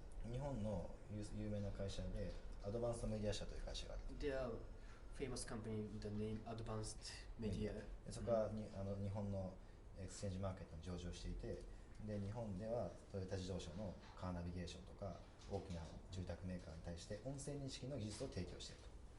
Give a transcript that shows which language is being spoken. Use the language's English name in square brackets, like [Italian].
[Japanese] 日本の有名な会社でアドバンストメディア社という会社がある。 [English] They are famous company with the name Advanced Media. [Japanese] そこは日本のエクスチェンジマーケットに上場していて、で日本ではトヨタ自動車のカーナビゲーションとか大きな住宅メーカーに対して音声認識の技術を提供していると。